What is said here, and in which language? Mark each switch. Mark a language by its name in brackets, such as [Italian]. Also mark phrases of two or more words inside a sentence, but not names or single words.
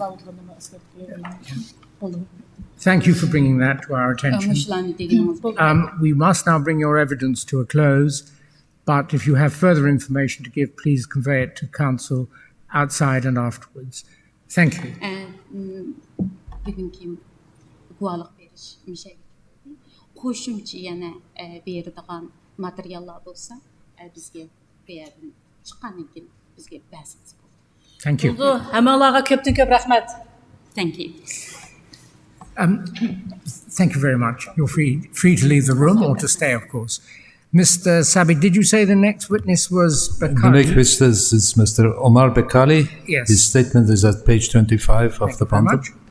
[English] Thank you for bringing that to our attention. We must now bring your evidence to a close, but if you have further information to give, please convey it to counsel outside and afterwards. Thank you. [Uzbek] Qo'shimcha yana beradigan materiallar bo'lsa, bizga berib chiqqandan keyin bizga ba'zimiz bo'ldi. [English] Thank you. [Uzbek] Hammalarga ko'pdan ko'p rahmat. [English] Thank you. Thank you very much. You're free to leave the room or to stay, of course. Mr. Sabi, did you say the next witness was Bekali? The next witness is Mr. Omar Bekali. Yes. His statement is at page 25 of the pamphlet.